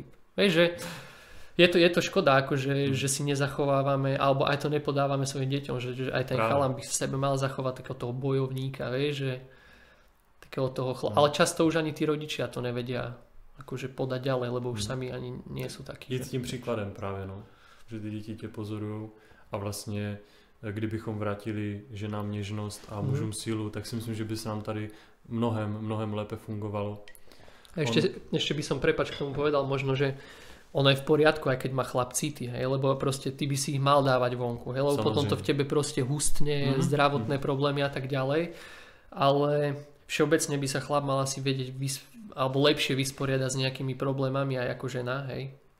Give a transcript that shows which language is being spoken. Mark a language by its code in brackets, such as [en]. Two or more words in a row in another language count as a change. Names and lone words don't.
[sk] Vieš, že je to škoda, akože, že si nezachovávame, alebo aj to nepodávame svojim deťom, že aj ten chalan by v sebe mal zachovať takého toho bojovníka, vieš, že takého toho ale často už ani tí rodičia to nevedia akože podať ďalej, lebo už sami ani nie sú takí. [cs] Je s tím příkladem právě, no, že ty děti tě pozorujou a vlastně kdybychom vrátili ženám něžnost a mužům sílu, tak si myslím, že by se nám tady mnohem lépe fungovalo. [sk] A ešte by som, prepáč, k tomu povedal možno, že ono je v poriadku, aj keď má chlap city, hej, lebo proste ty by si ich mal dávať vonku, hej, lebo potom to v tebe proste hustne, zdravotné problémy a tak ďalej, ale všeobecne by sa chlap mal asi vedieť alebo lepšie vysporiadať s nejakými problémami aj ako žena, hej.